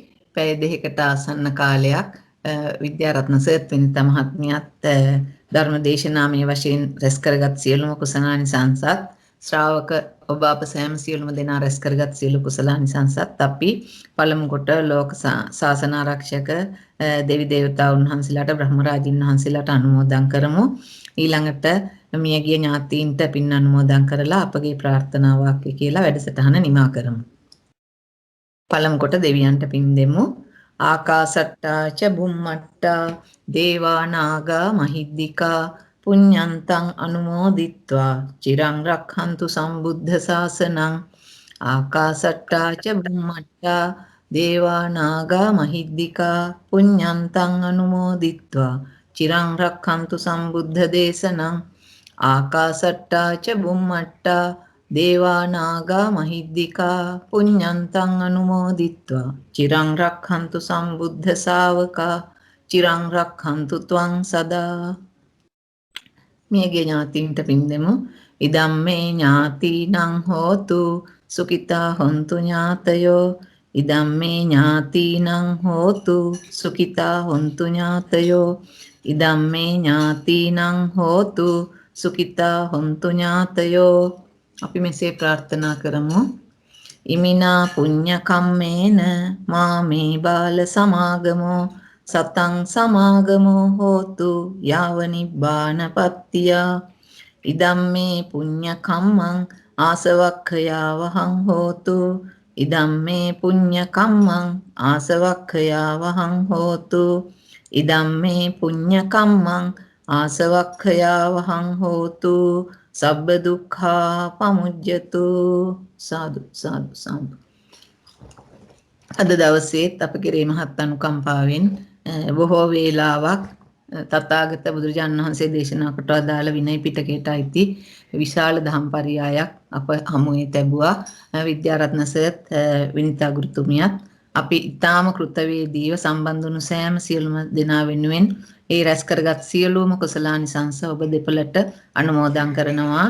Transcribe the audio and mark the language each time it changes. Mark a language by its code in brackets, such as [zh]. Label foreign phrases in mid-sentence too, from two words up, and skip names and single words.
[si] පැය දෙකකට ආසන්න කාලයක් විද්‍යාරත්න සර්ත් වෙනිත මහත්මියත් ධර්ම දේශනාමය වශයෙන් රැස් කරගත් සියලුම කුසලානිසංසත් ශ්‍රාවක ඔබ අප සෑම සියලුම දෙනා රැස් කරගත් සියලු කුසලානිසංසත් අපි පළමු කොට ලෝක ශාසන ආරක්ෂක දෙවි දේවතාවුන් වහන්සේලාට බ්‍රහ්ම රාජින් වහන්සේලාට අනුමෝදන් කරමු. ඊළඟට මියගිය ඥාතීන්ට පින් අනුමෝදන් කරලා අපගේ ප්‍රාර්ථනා වාක්‍ය කියලා වැඩසටහන නිමා කරමු. පළමු කොට දෙවියන්ට පින් දෙමු. [pi] ආකාසට්ටා ච බුම්මට්ටා දේවා නාග මහිද්దికා පුඤ්ඤන්තං අනුමෝදිත්වා චිරං රක්ඛන්තු සම්බුද්ධ ශාසනං. ආකාසට්ටා ච බුම්මට්ටා දේවා නාග මහිද්దికා පුඤ්ඤන්තං අනුමෝදිත්වා චිරං රක්ඛන්තු සම්බුද්ධ දේශනං. ආකාසට්ටා ච බුම්මට්ටා දේවා නාග මහිද්దికා පුඤ්ඤන්තං අනුමෝදිත්වා චිරං රක්ඛන්තු සම්බුද්ධ ශාවකා චිරං රක්ඛන්තු ත්වං සදා. [si] මියගිය ඥාතීන්ට පින් දෙමු. [pi] ඉදම්මේ ඥාතීනං හෝතු සුඛිතා හොන්තු ඥාතයෝ. ඉදම්මේ ඥාතීනං හෝතු සුඛිතා හොන්තු ඥාතයෝ. ඉදම්මේ ඥාතීනං හෝතු සුඛිතා හොන්තු ඥාතයෝ. [si] අපි මෙසේ ප්‍රාර්ථනා කරමු. [pi] ඉමිනා පුඤ්ඤ කම්මේන මාමේ බාල සමාගමෝ සතං සමාගමෝ හෝතු යාව නිබ්බානපත්තියා. ඉදම්මේ පුඤ්ඤ කම්මං ආසවක්ඛයාවහං හෝතු. ඉදම්මේ පුඤ්ඤ කම්මං ආසවක්ඛයාවහං හෝතු. ඉදම්මේ පුඤ්ඤ කම්මං ආසවක්ඛයාවහං හෝතු. සබ්බ දුක්ඛා පමුජ්ජතු. සාදු සාදු සාදු. [si] අද දවසේත් අප කෙරේ මහත් අනුකම්පාවෙන් බොහෝ වේලාවක් තථාගත බුදුරජාණන් වහන්සේ දේශනා කොට අදාළ විනය පිටකයට අයිති විශාල දහම් පරයයක් අප හමුවේ තැබුවා. විද්‍යාරත්න සර්ත් විනිතා ගුරුතුමියත් අපි ඊටාම කෘතවේදීව සම්බන්ධ වුණු සෑම සියලුම දෙනා වෙනුවෙන් ඒ රැස් කරගත් සියලුම කුසලානිසංස ඔබ දෙපළට අනුමෝදන් කරනවා.